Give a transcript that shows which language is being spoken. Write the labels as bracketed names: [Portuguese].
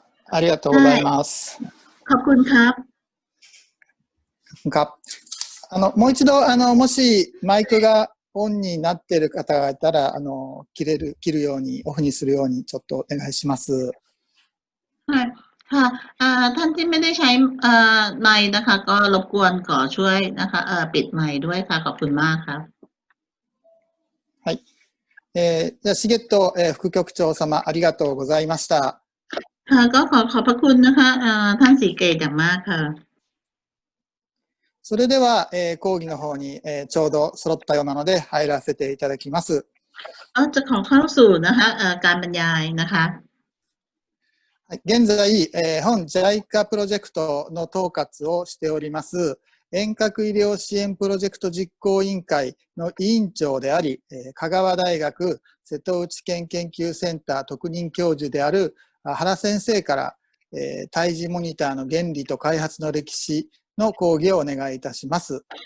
[Japanese] ありがとうございます。 [Thai] ขอบคุณครับ 。 [Japanese] もう一度もしマイクがオンになっている方がいたら切るようにオフにするようにちょっとお願いします。 [Thai] ท่านที่ไม่ได้ใช้ไมค์นะคะก็รบกวนขอช่วยนะคะปิดไมค์ด้วยค่ะขอบคุณมากครับ [Japanese] はい。じゃあ、シゲット、副局長様、ありがとうございました。 [Thai] ก็ขอบพระคุณนะคะท่านศรีเกตอย่างมากค่ะ [Japanese] それでは、講義の方に、ちょうど揃ったようなので入らせていただきます。 [Thai] จะขอเข้าสู่นะคะการบรรยายนะคะ [Japanese] 現在、本 JICA プロジェクトの統括をしております遠隔医療支援プロジェクト実行委員会の委員長であり、香川大学瀬戸内県研究センター特任教授である原先生から、胎児モニターの原理と開発の歴史の講義をお願いいたします。